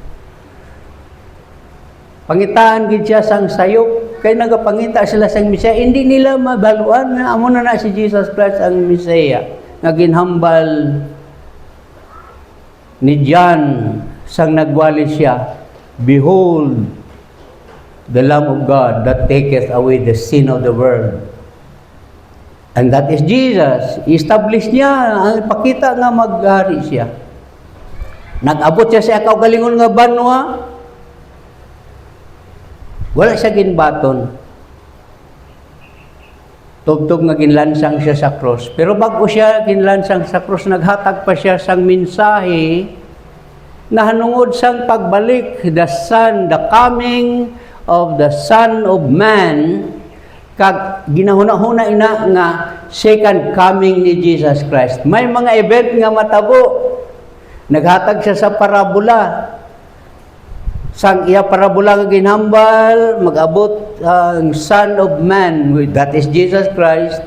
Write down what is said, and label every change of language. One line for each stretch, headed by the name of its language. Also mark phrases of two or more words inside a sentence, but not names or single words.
Hiligaynon: Pangitaan gid siya sang sayop, kay nagapangita sila sang Mesiya. Hindi nila mabaluan nga amo na si Jesus Christ ang Mesiya nga ginhambal ni John sang nagwali siya.
English: Behold, the Lamb of God that taketh away the sin of the world. And that is Jesus.
Hiligaynon: Establish niya, pakita nga maghari siya. Nag-abot siya sa kaugalingon nga banwa. Wala siya ginbaton. Tugtog nga ginlansang siya sa cross. Pero bago siya ginlansang sa cross, naghatag pa siya sang mensahe na hanungod sang pagbalik,
English: the coming of the Son of Man,
Hiligaynon: kag ginahuna-huna ina nga
English: second coming ni Jesus Christ.
Hiligaynon: May mga event nga matabo. Naghatag siya sa parabola. Sang iya parabola nga ginhambal, mag-abot ang
English: Son of Man, that is Jesus Christ.